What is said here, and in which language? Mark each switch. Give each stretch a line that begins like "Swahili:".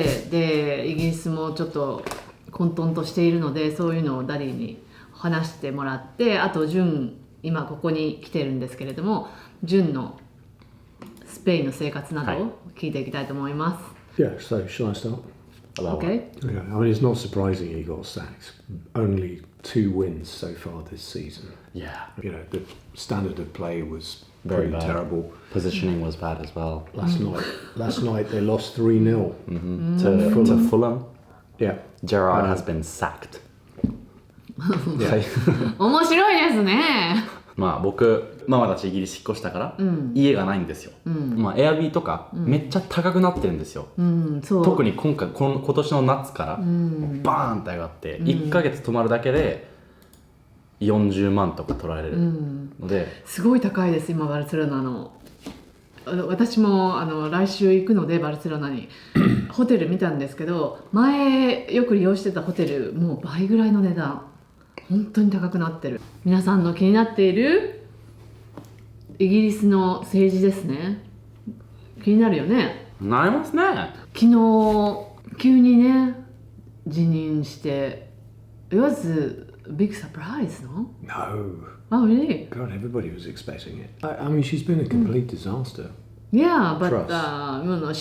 Japanese: でイギリスもちょっと混沌としているので、そういうのをダディに話してもらって、あとジュン今ここに来てるんですけれども、ジュンのスペインの生活などを聞いていきたいと思います。
English: Yeah, so shall I start? Okay. Yeah, I mean, it's not surprising he got sacked. Only 2 wins so far this season. Yeah. You know, the standard of play was Very pretty bad. terrible. Positioning was bad as well. Last night they lost 3-0 to Fulham. Yeah. Gerrard has been sacked.
Japanese: 面白いですね。まあ僕ママたちイギリス引っ越したから、家がないんですよ。まあエアビーとか、めっちゃ高くなってるんですよ。そう特に今年の夏から、バーンって上がって、1ヶ月泊まるだけで40万とか取られるので、すごい高いです今バルセロナの。私も来週行くのでバルセロナにホテル見たんですけど、前よく利用してたホテルもう倍ぐらいの値段、本当に高くなってる。皆さんの気になっているイギリスの政治ですね。気になるよね。なりますね。昨日急にね辞任して、
English: It was a big surprise, no? No. Oh really? God, everybody was expecting it. I mean, she's been a complete disaster. Yeah, but Trust.